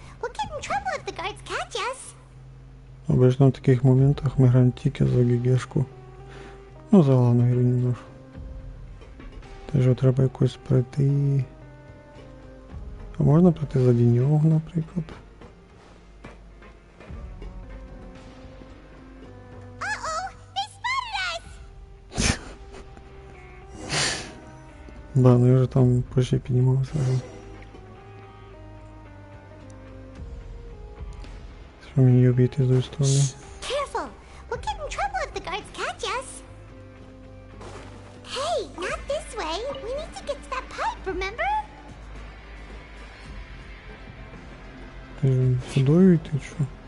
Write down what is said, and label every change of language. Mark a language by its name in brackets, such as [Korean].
[English] We'll get in trouble if the guards catch us. [Ukrainian] Обично в таких моментах ми граємо тільки за ГГшку. Ну, за главну героїню нашу. Теж треба якось пройти. А можна пройти за нього, наприклад? [English] Uh-oh! They spotted us! [Ukrainian] Да, ну я вже там почти піднімався. Що мені обійти з тої сторони? [English] Careful! We'll get in trouble if the guards catch us. Hey, not this way. We need to get to that pipe, remember? [Ukrainian] Сюди йти, що?